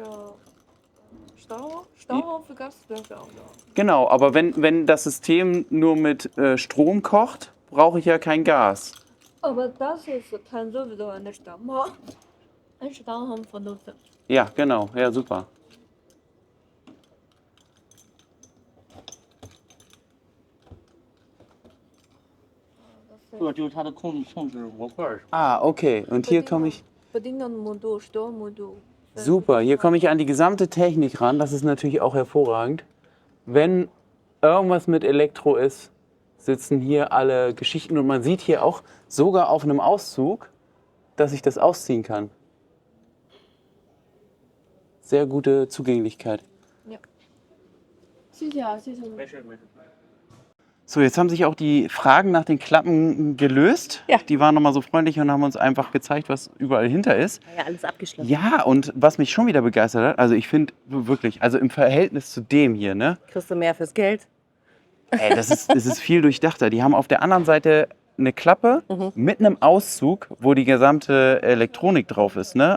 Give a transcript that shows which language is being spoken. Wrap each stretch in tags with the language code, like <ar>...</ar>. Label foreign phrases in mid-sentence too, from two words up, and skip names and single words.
<de>Stauraum für Gasflasche auch. Ja. Genau, aber wenn das System nur mit Strom kocht, brauche ich ja kein Gas. Aber das kann sowieso eine Stammbaum benutzen. Ja, genau, ja, super.</de> <zh>这个就是它的控制模块儿。</zh> <de>Ah, okay. Und hier komme ich. Bedienungsmodul, Steuermodul. Super, hier komme ich an die gesamte Technik ran. Das ist natürlich auch hervorragend. Wenn irgendwas mit Elektro ist, sitzen hier alle Geschichten. Und man sieht hier auch sogar auf einem Auszug, dass ich das ausziehen kann. Sehr gute Zugänglichkeit. Ja.</de> <zh>谢谢啊，谢谢你。没事没事。</zh> <de>So, jetzt haben sich auch die Fragen nach den Klappen gelöst. Ja. Die waren nochmal so freundlich und haben uns einfach gezeigt, was überall hinter ist. Ja, alles abgeschlossen. Ja, und was mich schon wieder begeistert hat, also ich finde wirklich, also im Verhältnis zu dem hier, ne? Kriegst du mehr fürs Geld? Ey, das ist viel durchdachter. Die haben auf der anderen Seite eine Klappe mit einem Auszug, wo die gesamte Elektronik drauf ist, ne?</de>